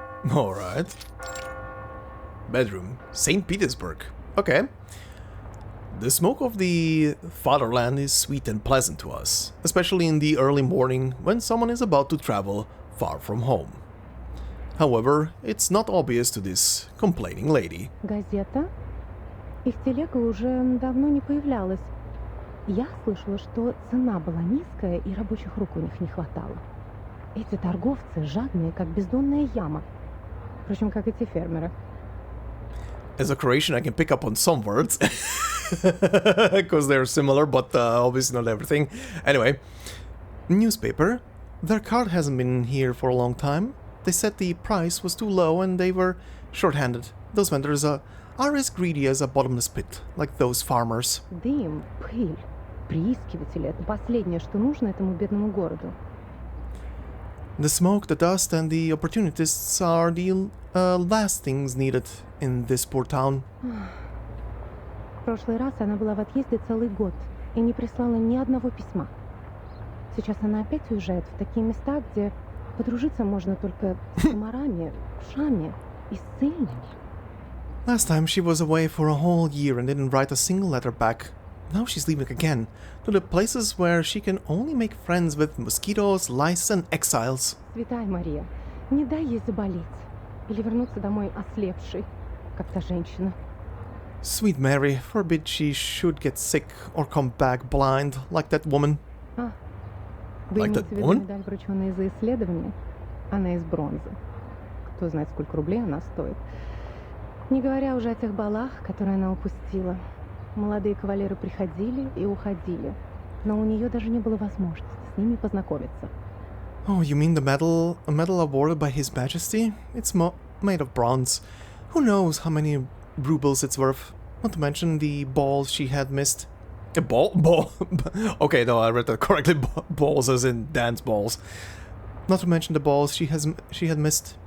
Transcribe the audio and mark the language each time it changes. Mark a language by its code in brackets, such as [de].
[en] Alright. Bedroom, St. Petersburg. Okay. The smoke of the fatherland is sweet and pleasant to us, especially in the early morning when someone is about to travel far from home. However, it's not obvious to this complaining lady. [ru] Газета? Их телега уже давно не появлялась. Я слышала, что цена была низкая и рабочих рук у них не хватало. Эти торговцы жадные, как бездонная яма. Впрочем, как эти фермеры. [en] As a Croatian, I can pick up on some words, because they're similar, but obviously not everything. Anyway, newspaper. Their cart hasn't been here for a long time. They said the price was too low and they were short-handed. Those vendors are as greedy as a bottomless pit, like those farmers. [ru] Дым, пыль, приискиватели — это последнее, что нужно этому бедному городу. [en] The smoke, the dust, and the opportunists are the last things needed in this poor town. [ru] В прошлый раз она была в отъезде целый год и не прислала ни одного письма. Сейчас она опять уезжает в такие места, где подружиться можно только с комарами, ушами и сильными. [en] Last time she was away for a whole year and didn't write a single letter back. Now she's leaving again, to the places where she can only make friends with mosquitoes, lice and exiles. [ru] Святая Мария, не дай ей заболеть или вернуться домой ослепшей, как та женщина. [en] Sweet Mary, forbid she should get sick or come back blind like that woman. [ru] Вы [en] Like [ru] имеете [en] that [ru] в виду [en] woman? [ru] медаль, врученная за исследование? Она из бронзы. Кто знает, сколько рублей она стоит. Не говоря уже о тех балах, которые она упустила. Молодые кавалеры приходили и уходили, но у нее даже не было возможности с ними познакомиться. [en] Oh, you mean the medal? A medal awarded by His Majesty? It's made of bronze. Who knows how many rubles it's worth? Not to mention the balls she had missed. A ball? Okay, no, I read that correctly. Balls as in dance balls. Not to mention the balls she had missed.